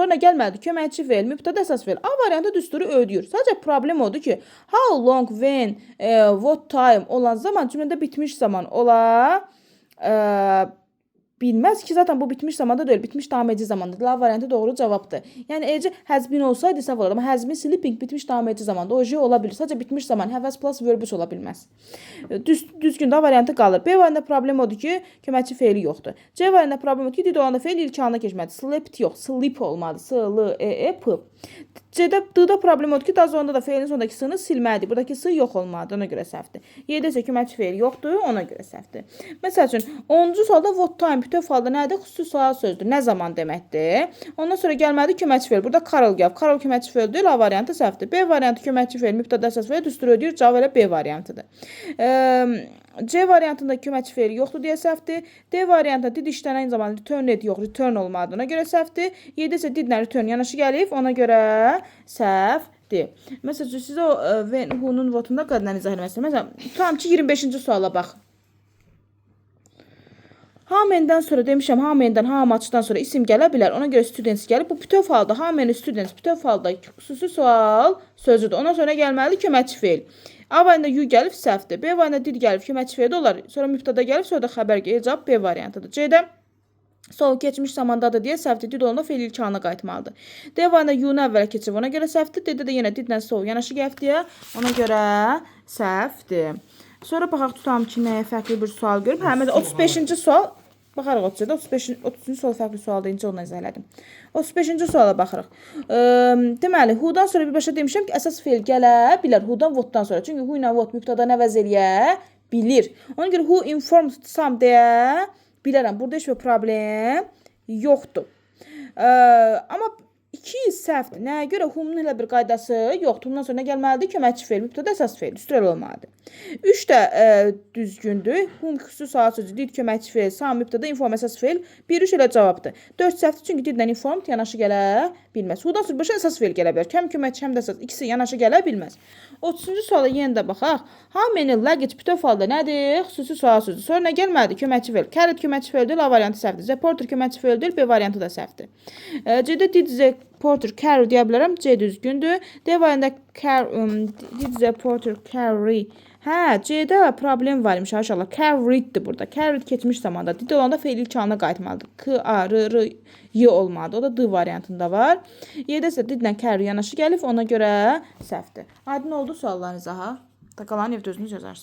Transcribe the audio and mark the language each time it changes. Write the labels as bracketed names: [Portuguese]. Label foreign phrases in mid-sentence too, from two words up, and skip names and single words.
[Azerbaijani] Sonra gəlməlidir köməkçi feil, mübtəda əsas feil. A variantı düsturu ödəyir. Sadəcə problem odur ki, [English] how long, when, what time [Azerbaijani] olan zaman cümlədə bitmiş zaman ola bilməz ki, zaten bu bitmiş zamanda deyil, bitmiş davam edici zamandadır. La variantı doğru cavabdır. Yəni, eləcə [English] has been [Azerbaijani] olsaydı səhv olardı. Amma [English] has been sleeping [Azerbaijani] bitmiş davam edici zamanda. O ola bilir. Sadəcə bitmiş zaman [English] have has plus verb [Azerbaijani] ola bilməz. Düzgün də variantı qalır. B variantında problem odur ki, köməkçi feili yoxdur. C variantında problem odur ki, did olanda feil ilk halına keçməlidir. Slept yox, sleep olmalıdır. S-L-E-E-P. D-də problem odur ki, daha sonunda da feilin sonundakı s-nı silməlidir. Buradakı s yox olmalıdır, ona görə səhvdir. Y-də isə köməkçi feil yoxdur, ona görə səhvdir. Məsəl üçün, 10-cu sualda [English] what time [Azerbaijani] bütöv halda nədir? Xüsusi sual sözdür. Nə zaman deməkdir? Ondan sonra gəlməlidir köməkçi feil. Burada Karol gəlib. Karol köməkçi feil deyil, A variantı səhvdir. B variantı köməkçi feil, mübtəda əsas feil, düstur ödəyir. Cavab elə B variantıdır. C variantında köməkçi feil yoxdur deyə səhvdir. D variantında did işlənən zaman return et yox, return olmalıdır. Ona görə səhvdir. Y-də isə didlə return yanaşı gəlib, ona görə səhvdir. Məsələn, sizə o [English] when, who- [Azerbaijani] nun, what-unda qəddən izah eləmək istəyirəm. Məsələn, tutalım ki, 25-ci suala bax. [English] How many- [Azerbaijani] dən sonra demişəm, [English] how many- [Azerbaijani] dən, [English] how much- [Azerbaijani] dan sonra isim gələ bilər. Ona görə students gəlib. Bu bütöv halda, [English] how many students, [Azerbaijani] bütöv halda xüsusi sual sözüdür. Ondan sonra gəlməlidir köməkçi feil. A variantında you gəlib, səhvdir. B variantında did gəlib, köməkçi feil olar. Sonra mübtəda gəlib, sonra da xəbər gəlir. Cavab B variantıdır. C-də sol keçmiş zamandadır deyə səhvdir. Did olanda feil ilk halına qayıtmalıdır. D variantında you-nu əvvələ keçib, ona görə səhvdir. D-də də yenə didlə sol yanaşı gəlib deyə, ona görə səhvdir. Sonra baxaq tutalım ki, nəyə fərqli bir sual görüb. Hə, məsələn, 35-ci sual. Baxarıq 30-cu sual fərqli sualda incə ondan izah elədim. 35-ci suala baxırıq. Deməli, who-dan sonra birbaşa demişəm ki, əsas feil gələ bilər. Who-dan, what-dan sonra. Çünki who ilə what mübtədanı əvəz eləyə bilir. Ona görə [English] who informed some [Azerbaijani] deyə bilərəm. Burada heç bir problem yoxdur. Amma 2 səhvdir. Nəyə görə? Whom-nun elə bir qaydası yoxdur. Bundan sonra nə gəlməlidir? Köməkçi feil, mübtəda əsas feil. Düstur olmalıdır. 3 də düzgündür. Whom xüsusi sual sözü, did köməkçi feil, sam mübtəda, inform əsas feil. 1-3 elə cavabdır. 4 səhvdir, çünki didlə informed yanaşı gələ bilməz. Who-dan sonra başa əsas feil gələ bilər. Həm köməkçi, həm də əsas. İkisi yanaşı gələ bilməz. 30-cu suala yenə də baxaq. [English] How many luggage [Azerbaijani] bütöv halda nədir? Xüsusi sual sözü. Sonra nə gəlməlidir? Köməkçi feil. Carried köməkçi feil deyil, A variantı səhvdir. [English] The porter [Azerbaijani] köməkçi feil deyil, B variantı da səhvdir. C-də [English] did Porter carry [Azerbaijani] deyə bilərəm. C düzgündür. D variantında [English] did the porter carry. [Azerbaijani] Hə, C-də problem var imiş inşallah. Carrieddir burada. Carried keçmiş zamanda. Did olanda feil ilk halına qayıtmalıdır. K, A, R, Y olmalıdır. O da D variantında var. Y-də isə didlə carry yanaşı gəlib. Ona görə səhvdir. Aydın oldu suallarınıza ha? Qalanı evdə özünüz yazarsınız.